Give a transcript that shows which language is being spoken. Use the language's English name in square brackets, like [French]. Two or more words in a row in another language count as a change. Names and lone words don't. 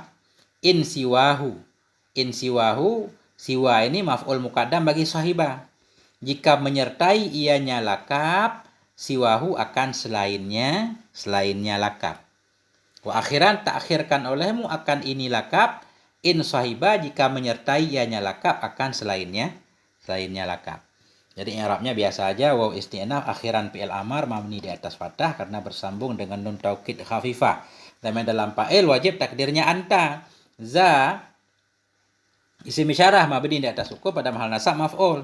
[Arabic] In siwahu. In siwahu, [Indonesian] siwa ini maf'ul muqaddam bagi sahibah. Jika menyertai ianya lakab, siwahu akan selainnya lakab. [Arabic] Wa akhiran, [Indonesian] takhirkan olehmu akan ini lakab. [Arabic] In sahibah, [Indonesian] jika menyertai ianya lakab akan selainnya lakab. Jadi i'rabnya biasa aja, waw isti'naf akhiran fi'il amar mabni di atas fathah karena bersambung dengan nun taukid khafifah. Dan dalam fa'il wajib takdirnya anta. Za isim isyarah mabni di atas sukun pada mahal nasab maf'ul.